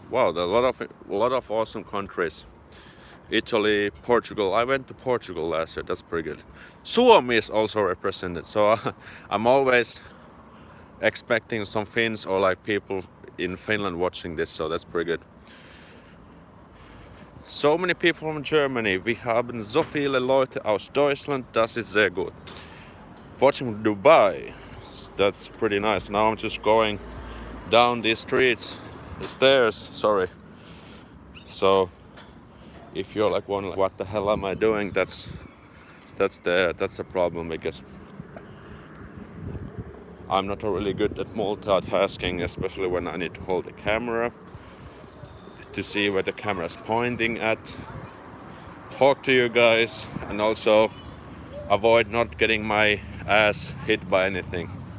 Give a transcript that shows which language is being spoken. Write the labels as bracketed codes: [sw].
[en] Wow, there are a lot of awesome countries. Italy, Portugal. I went to Portugal last year. That's pretty good. Suomi is also represented. So I'm always expecting some Finns or like people in Finland watching this. So that's pretty good. So many people from Germany. [de] Wir haben so viele Leute aus Deutschland. Das ist sehr gut. [en] Watching Dubai. That's pretty nice. Now I'm just going down these streets, the stairs. Sorry. So if you're like wondering what the hell am I doing, that's the problem, because I'm not really good at multitasking, especially when I need to hold the camera to see where the camera is pointing at, talk to you guys, and also avoid not getting my ass hit by anything.